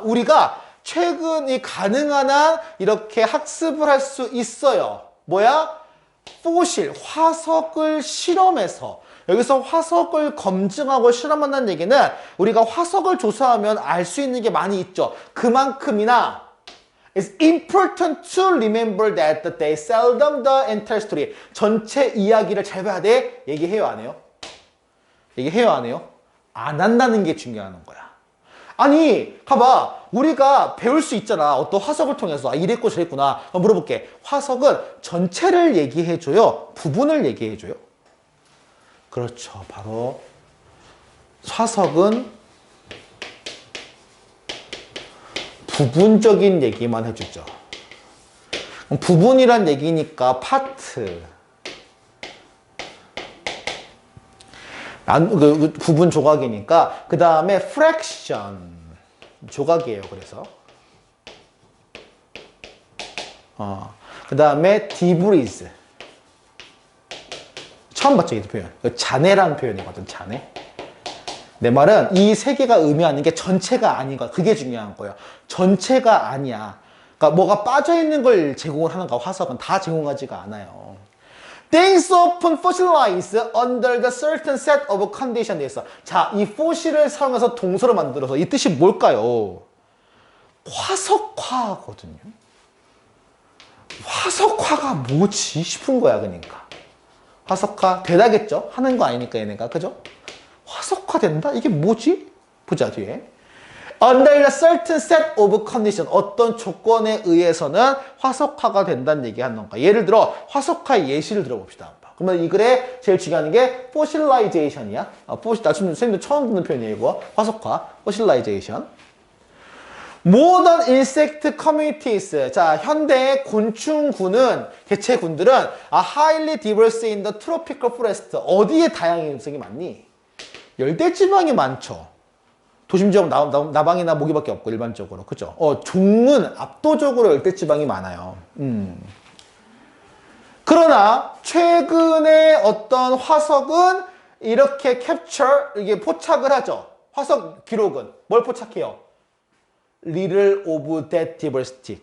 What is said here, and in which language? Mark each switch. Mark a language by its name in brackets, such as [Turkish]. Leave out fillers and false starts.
[Korean] 우리가 최근이 가능한 한 이렇게 학습을 할 수 있어요. 뭐야? 포실, 화석을 실험해서. 여기서 화석을 검증하고 실험한다는 얘기는 우리가 화석을 조사하면 알 수 있는 게 많이 있죠. 그만큼이나 [English] It's important to remember that they seldom the entire story. [Korean] 전체 이야기를 잘 봐야 돼. 얘기해요, 안 해요? 얘기해요, 안 해요? 안 한다는 게 중요한 거야. 아니, 봐봐. 우리가 배울 수 있잖아. 어떤 화석을 통해서. 이랬고 저랬구나. 물어볼게. 화석은 전체를 얘기해줘요? 부분을 얘기해줘요? 그렇죠. 바로 화석은 부분적인 얘기만 해주죠. 부분이란 얘기니까 파트. 부분 조각이니까 그 다음에 fraction 조각이에요. 그래서 그 다음에 debris 처음 봤죠? 이 표현. 잔해라는 표현이거든. 잔해. 내 말은 이 세 개가 의미하는 게 전체가 아닌 거야. 그게 중요한 거예요. 전체가 아니야. 그러니까 뭐가 빠져있는 걸 제공을 하는 거야. 화석은 다 제공하지가 않아요. [English] Things often fossilize under the certain set of conditions. [Korean] 자, 이 fossil을 사용해서 동사를 만들어서 이 뜻이 뭘까요? 화석화거든요. 화석화가 뭐지 싶은 거야, 그러니까. 화석화 되다겠죠? 하는 거 아니니까 얘네가, 그죠? 화석화된다? 이게 뭐지? 보자, 뒤에. [English] Under a certain set of condition. [Korean] 어떤 조건에 의해서는 화석화가 된다는 얘기하는 거야. 예를 들어 화석화의 예시를 들어봅시다. 그러면 이 글에 제일 중요한 게 fossilization이야. 선생님도 처음 듣는 표현이에요, 이거. 화석화, fossilization. [English] Modern insect communities. [Korean] 자, 현대의 곤충군은, 개체군들은 [English] highly diverse in the tropical forest. [Korean] 어디에 다양성이 많니? 열대지방이 많죠. 도심 지역 나방이나 모기밖에 없고 일반적으로. 그죠? 종은 압도적으로 열대지방이 많아요. 그러나 최근에 어떤 화석은 이렇게 이게 포착을 하죠. 화석 기록은 뭘 포착해요? [English] Little of that diversity.